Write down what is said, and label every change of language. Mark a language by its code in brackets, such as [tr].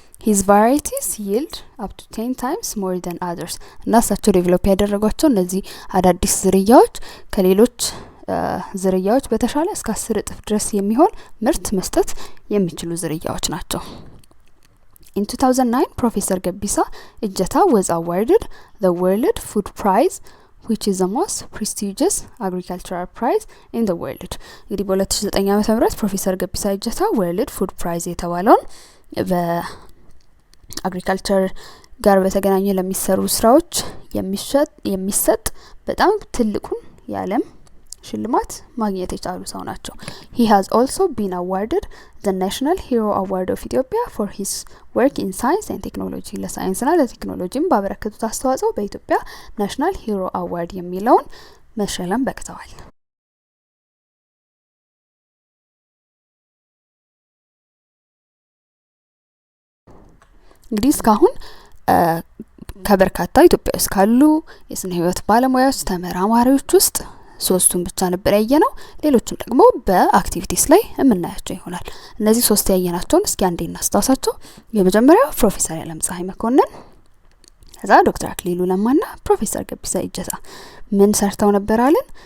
[en] His varieties yield up to 10 times more than others. [am] እና እሳቸው ዴቨሎፕ ያደረጓቸው እነዚህ አዳዲስ ዝርያዎች ከሌሎች ዝርያዎች በተሻለ እስከ 10 እጥፍ ድረስ የሚሆን ምርት መስጠት የሚችሉ ዝርያዎች ናቸው. [en] In 2009, Professor Gebissa Ejeta was awarded the World Food Prize, which is the most prestigious agricultural prize in the world. [am] እንግዲህ በ2009 ዓመተ ምህረት ፕሮፌሰር ገቢሳ ኢጀታ World Food Prize የተባለውን በአግሪካልቸር ጋር በተገናኘ ለሚሰሩ ስራዎች የሚሰጥ በጣም ትልቁን የዓለም ሽልማት ማግኘት የቻሉ ሰው ናቸው. [en] He has also been awarded the National Hero Award of Ethiopia for his work in science and technology. [am] ለሳይንስና ለቴክኖሎጂም ባበረከቱት አስተዋጽኦ በኢትዮጵያ ናሽናል ሂሮ አዋርድ የሚለውን መሸለም በቅተዋል. እንግዲህ እስካሁን ከበርካታ ኢትዮጵያ ውስጥ ካሉ የስነ ህይወት ባለሙያዎች ተመራማሪዎች ውስጥ ሶስቱን ብቻ ነበር ያየነው። ሌሎችም ደግሞ በአክቲቪቲስ ላይ የምናያቸው ይሆናል። እነዚህ ሶስት ያየናቸውን እስኪ አንዴ እናስታውሳቸው። የመጀመሪያው ፕሮፌሰር ያለምፀሐይ መኮንን፣ ከዛ ዶክተር አክሊሉ ለማና ፕሮፌሰር ገቢሳ ኢጀታ ምን ሰርተው ነበር አለን?